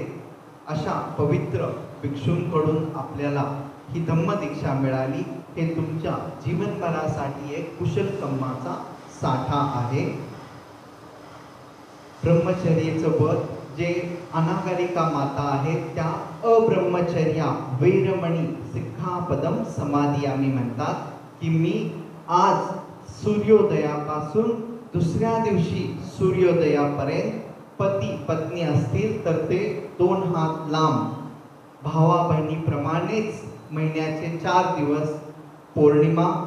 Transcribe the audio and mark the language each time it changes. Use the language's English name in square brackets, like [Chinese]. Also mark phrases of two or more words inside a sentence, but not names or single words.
[Marathi] अशा पवित्र भिक्षूंकडून आपल्याला ही धम्मदीक्षा मिळाली. हे तुमच्या जीवनभरासाठी एक कुशल कर्माचा साठा आहे. ब्रह्मचर्याचं व्रत जे अनागरिका माता आहेत त्या [Pali] अब्रह्मचर्या वैरमणी सिक्खापदम समाधियामी [Marathi] म्हणतात की मी आज सूर्योदयापासून दुसऱ्या दिवशी सूर्योदयापर्यंत पती पत्नी असतील तर ते 2 हात लांब भावा बहिणीप्रमाणेच महिन्याचे 4 दिवस पौर्णिमा,